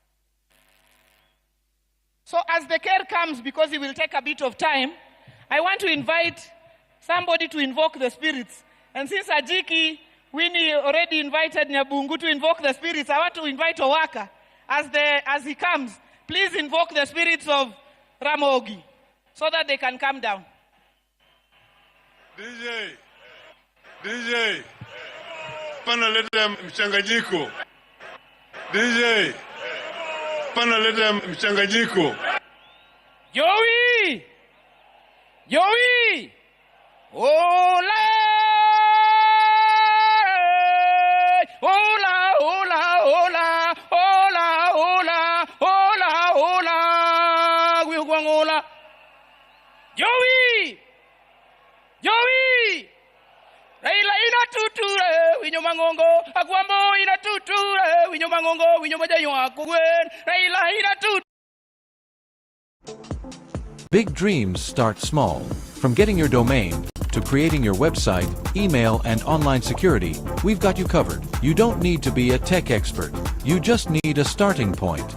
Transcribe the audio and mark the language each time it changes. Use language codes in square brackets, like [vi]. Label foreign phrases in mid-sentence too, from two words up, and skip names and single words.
[en] So as the Care comes, because he will take a bit of time, I want to invite somebody to invoke the spirits. And since Ajiki, Winnie already invited Nyabungu to invoke the spirits, I want to invite Owaka. As he comes, please invoke the spirits of Ramogi so that they can come down. [sw] DJ, pana leta mchanganyiko. DJ, pana leta mchanganyiko. Joey! [es] Hola! Hola, hola, hola, hola, hola, hola, hola, hola. Joey! [luo] Raila ina tuture, winyo mangongo, agwambo ina tuture, winyo mangongo, winyo majayo akugwen, Raila ina tuture. [en] Big dreams start small. From getting your domain, to creating your website, email, and online security, we've got you covered. You don't need to be a tech expert. You just need a starting point.